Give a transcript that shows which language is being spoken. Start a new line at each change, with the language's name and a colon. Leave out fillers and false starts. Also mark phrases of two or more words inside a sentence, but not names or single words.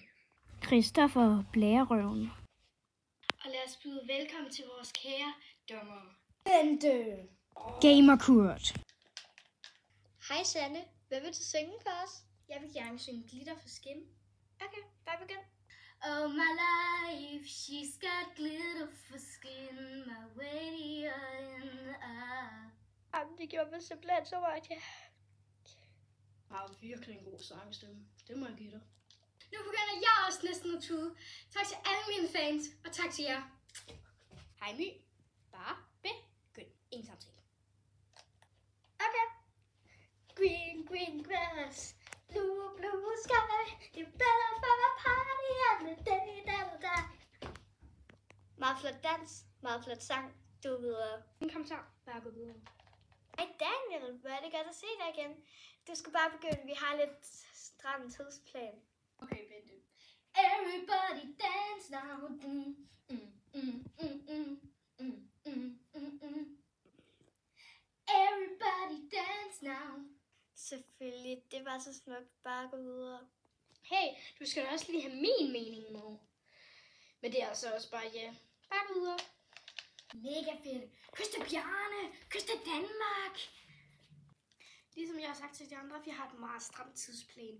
Danish: Christoffer Blærerøven, Og lad os byde velkommen til vores kære dommer. Bente. Gamer Kurt. Hej Sanne, hvad vil du synge for os? Jeg vil gerne synge Glitter for Skin. Okay, bare begynd.
English: Oh my life, she's got glitter for skin, my radiant eye.
Danish: Jamen, det gjorde mig simpelthen så meget, ja. Har virkelig en god sangstemme. Det må jeg give dig. Nu begynder jeg også næsten at tude. Tak til alle mine fans, og tak til jer. Hej My. Bare begynd. Ingen samtale. Okay.
English: Green, green grass, blue, blue sky, you better for a party every day,
Danish: da. Meget flot dans, meget flot sang. Du er videre. En kommentar. Bare gå videre. Hej Daniel, hvor er det godt at se dig igen. Du skal bare begynde, vi har lidt stram tidsplan. Okay, Bente.
English: Everybody dance now. Everybody dance now.
Danish: Selvfølgelig, det var så smukt. Bare gå videre. Hey, du skal da også lige have min mening med. Men det er altså også bare ja. Bare gå videre. Mega fedt. Kys til Bjarne. Kys til Danmark. Ligesom jeg har sagt til de andre, vi har et meget stramt tidsplan.